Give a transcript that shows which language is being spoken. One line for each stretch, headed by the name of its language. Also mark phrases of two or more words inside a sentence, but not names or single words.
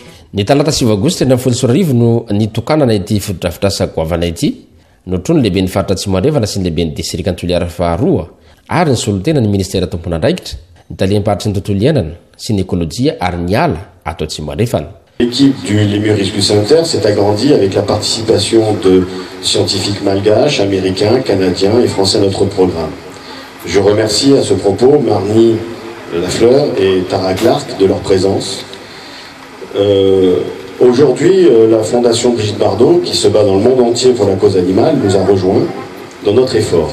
Malagasy: ny talata 7 agosto 20 no nitokanana ity fotodrafitrasa goavana ity notro ny lehibe ny faritra Tsimandrevana sy ny lehibe ny distrika Antoliara faharoa ary ny solotena ny ministera tompona andraikitra ny taliam-paritry ny tontolo iainana sy ny ekôlôjia ary ny ala ato Tsimandrevana.
French: L'équipe du Lémur Rescue Center s'est agrandie avec la participation de scientifiques malgaches, américains, canadiens et français à notre programme. Je remercie à ce propos Marnie Lafleur et Tara Clark de leur présence. Aujourd'hui, la Fondation Brigitte Bardot, qui se bat dans le monde entier pour la cause animale, nous a rejoints dans notre effort.